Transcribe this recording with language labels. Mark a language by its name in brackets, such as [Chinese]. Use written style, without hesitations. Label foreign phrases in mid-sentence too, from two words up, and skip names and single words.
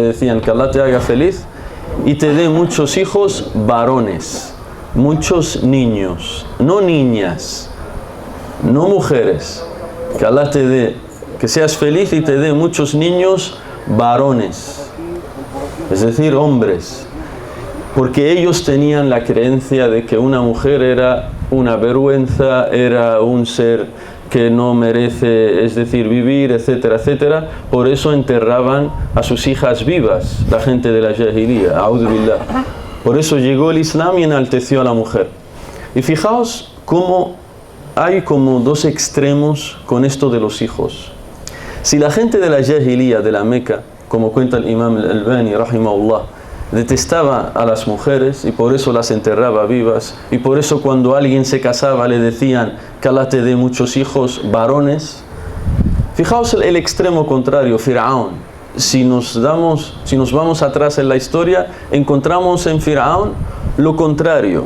[Spanish] decían que Allah te haga feliz y te dé muchos hijos varones, muchos niños, no niñas, no mujeres, que Allah te dé, que seas feliz y te dé muchos niños varones, es decir, hombres, porque ellos tenían la creencia de que una mujer era una vergüenza, era un ser que no merece, es decir, vivir, etcétera, etcétera. Por eso enterraban a sus hijas vivas, la gente de la Jahiliya, [Arabic] أعوذ بالله. [Spanish] Por eso llegó el Islam y enalteció a la mujer. Y fijaos cómo hay como dos extremos con esto de los hijos. Si la gente de la Jahiliya, de la Meca, como cuenta el imam al-Albani, rahimahullah, detestaba a las mujeres y por eso las enterraba vivas, y por eso cuando alguien se casaba le decían que Allah te dé muchos hijos varones. Fijaos el extremo contrario, Fir'aun. Si nos vamos atrás en la historia, encontramos en Fir'aun lo contrario.